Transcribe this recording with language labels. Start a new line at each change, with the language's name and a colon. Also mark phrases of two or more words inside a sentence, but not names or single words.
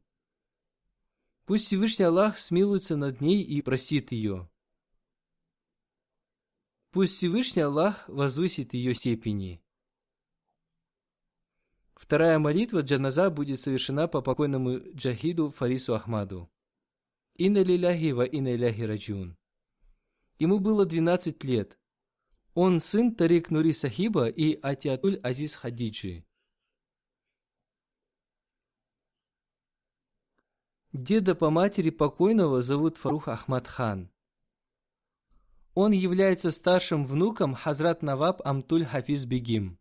Russian: Пусть Всевышний Аллах смилуется над ней и простит ее. Пусть Всевышний Аллах возвысит ее степени. Вторая молитва джаназа будет совершена по покойному джахиду Фарису Ахмаду.
Arabic: إنا لله وإنا إليه راجعون.
Russian: Ему было 12 лет. Он сын Тарик Нури Сахиба и Атиатуль Азиз Хадиджи. Деда по матери покойного зовут Фарух Ахмад хан. Он является старшим внуком Хазрат Наваб Амтуль Хафиз Бегим.